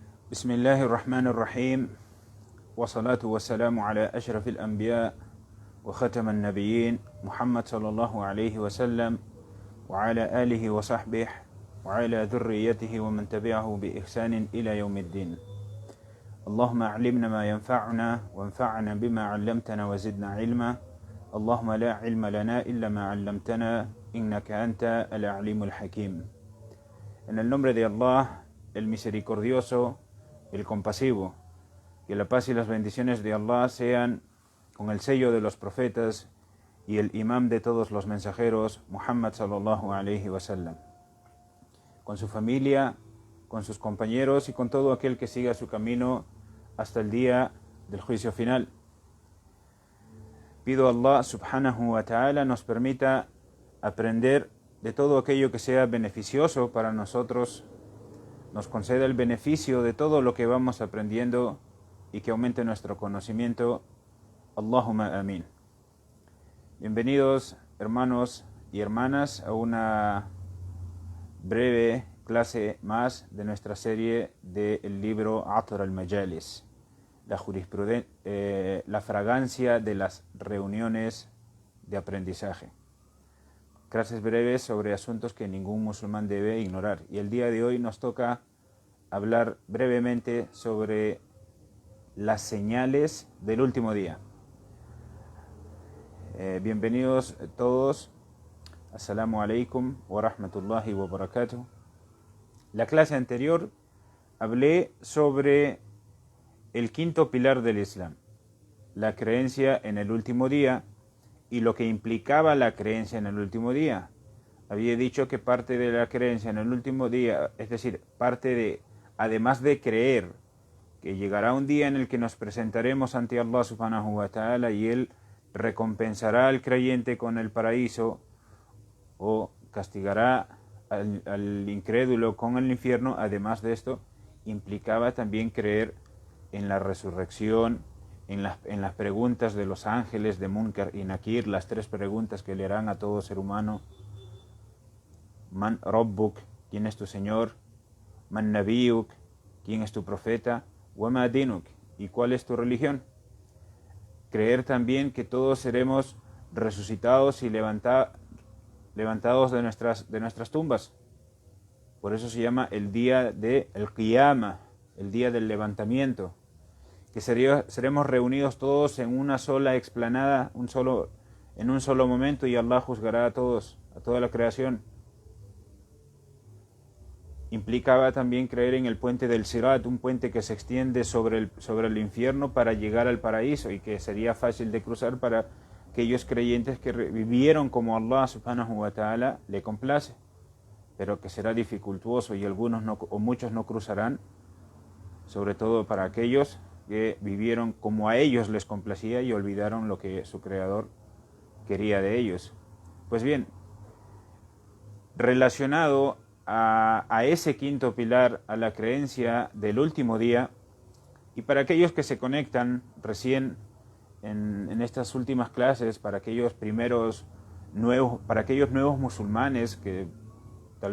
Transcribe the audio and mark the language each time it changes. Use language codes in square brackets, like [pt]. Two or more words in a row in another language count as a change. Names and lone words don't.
[ar] بسم الله الرحمن الرحيم والصلاة والسلام على أشرف الأنبياء وختم النبيين محمد صلى الله عليه وسلم وعلى آله وصحبه وعلى ذريته ومن تبعه بإحسان إلى يوم الدين. اللهم علمنا ما ينفعنا وانفعنا بما علمتنا وزدنا علما. اللهم لا علم لنا إلا ما علمتنا إنك أنت العليم الحكيم. [es] En el nombre de Allah, el misericordioso, el compasivo, que la paz y las bendiciones de Allah sean con el sello de los profetas y el imam de todos los mensajeros, [ar] محمد صلى الله عليه وسلم, [es] con su familia, con sus compañeros y con todo aquel que siga su camino hasta el día del juicio final. Pido a [ar] الله سبحانه وتعالى [es] nos permita aprender de todo aquello que sea beneficioso para nosotros, nos conceda el beneficio de todo lo que vamos aprendiendo y que aumente nuestro conocimiento. [ar] اللهم آمين. [es] Bienvenidos hermanos y hermanas a una breve clase más de nuestra serie del libro Athar al-Majalis, la fragancia de las reuniones de aprendizaje. Clases breves sobre asuntos que ningún musulmán debe ignorar. Y el día de hoy nos toca hablar brevemente sobre las señales del último día. Bienvenidos todos. [ar] السلام عليكم ورحمة الله وبركاته. [es] La clase anterior hablé sobre el quinto pilar del Islam, la creencia en el último día y lo que implicaba la creencia en el último día. Había dicho que parte de la creencia en el último día, es decir, parte de, además de creer que llegará un día en el que nos presentaremos ante [ar] الله سبحانه وتعالى [es] y Él recompensará al creyente con el paraíso o castigará al incrédulo con el infierno, además de esto, implicaba también creer en la resurrección, en las preguntas de los ángeles de Munkar y Nakir, las tres preguntas que le harán a todo ser humano. [ar] من ربك, [es] ¿quién es tu Señor? [ar] من نبيك, [es] ¿quién es tu profeta? [ar] وما دينك, [es] ¿y cuál es tu religión? Creer también que todos seremos resucitados y levantados de nuestras tumbas. Por eso se llama el día del Qiyamah, el día del levantamiento, que seremos reunidos todos en una sola explanada, en un solo momento, y Allah juzgará a todos, a toda la creación. Implicaba también creer en el puente del Sirat, un puente que se extiende sobre el infierno para llegar al paraíso y que sería fácil de cruzar para aquellos creyentes que vivieron como [ar] الله سبحانه وتعالى [es] le complace, pero que será dificultuoso y muchos no cruzarán, sobre todo para aquellos que vivieron como a ellos les complacía y olvidaron lo que su creador quería de ellos. Pues bien, relacionado a ese quinto pilar, a la creencia del último día, y para aquellos que se conectan recién en estas últimas clases, para aquellos nuevos musulmanes que tal